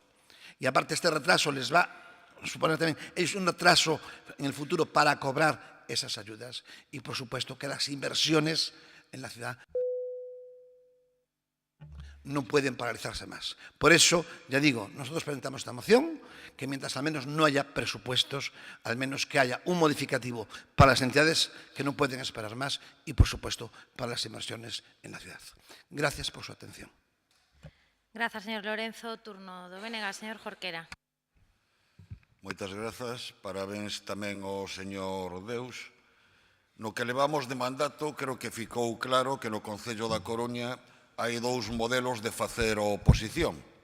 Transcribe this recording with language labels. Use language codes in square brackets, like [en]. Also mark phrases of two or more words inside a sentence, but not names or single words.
[es] Y aparte este retraso les va a suponer también es un retraso en el futuro para cobrar esas ayudas y, por supuesto, que las inversiones en la ciudad no pueden paralizarse más. Por eso, ya digo, nosotros presentamos esta moción, que mientras al menos no haya presupuestos, al menos que haya un modificativo para las entidades que no pueden esperar más y, por supuesto, para las inversiones en la ciudad. Gracias por su atención. [gl] Grazas, señor Lorenzo. Turno do Bénega, señor Jorquera. Moitas grazas. Parabéns tamén ao señor Deus. No que levamos de mandato, creo que ficou claro que no Concello da Coruña hai dous modelos de facer oposición.